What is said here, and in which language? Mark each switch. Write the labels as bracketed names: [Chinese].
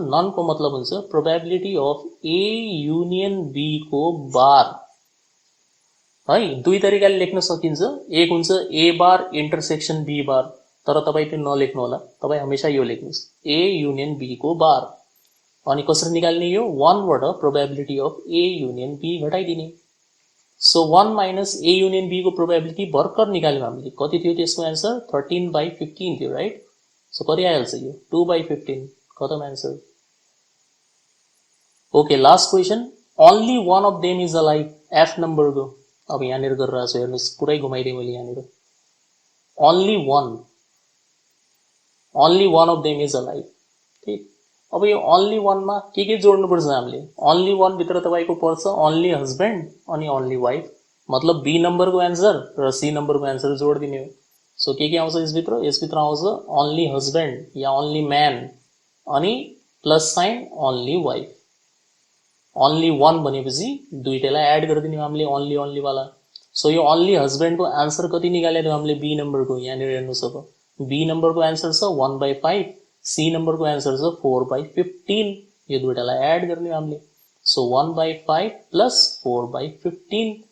[Nepali] Non को मतलब हुन्छ probability of A union be को बार है। दुई तरिकाले लेख्न सकिन्छ, एक हुन्छ ए बार इन्टरसेक्सन बी बार, तर तपाईँ त्यो नलेख्नु होला, तपाईँ हमेशा यो लेख्नुहोस्, ए युनियन बी को बार। अनि कसरी निकाल्ने यो? 1 बाट probability of A union be घटाइदिने। So 1 minus A union be को प्रोबेबिलिटी भर्खर निकाल्यौँ हामीले, कति थियो त्यसको एन्सर? 13/15 थियो, राइट? सो कति आइहाल्छ यो? 2/15, खतम answer. [English] okay, last question, only one of them is alive, [Nepali] F नम्बरको। अब यहाँनिर गरिरहेको छु हेर्नुहोस्, पुरै घुमाइदिएँ मैले यहाँनिर। [English] Only one of them is alive, ठीक। [Nepali] अब यो ओन्ली वानमा के जोड्नुपर्छ हामीले? ओन्ली वान भित्र तपाईँको पर्छ ओन्ली हस्बेन्ड अनि ओन्ली वाइफ, मतलब बी नम्बरको एन्सर र सी नम्बरको एन्सर जोडिदिने हो। सो के आउँछ यसभित्र आउँछ ओन्ली हस्बैंड या ओन्ली मैन अनि plus sign only wife only वन भनेपछि दुईटैलाई एड गरिदिने हामीले ओन्ली ओन्ली वाला सो यो ओन्ली हस्बैंड को आंसर कति निकालेर हामीले बी नंबर को यहाँ हेर्नुस् अब बी नंबर को आंसर छ 1/5 सी नंबर को आंसर छ 4/15 यो दुईटालाई एड गर्ने हामीले सो 1/5 प्लस 4/15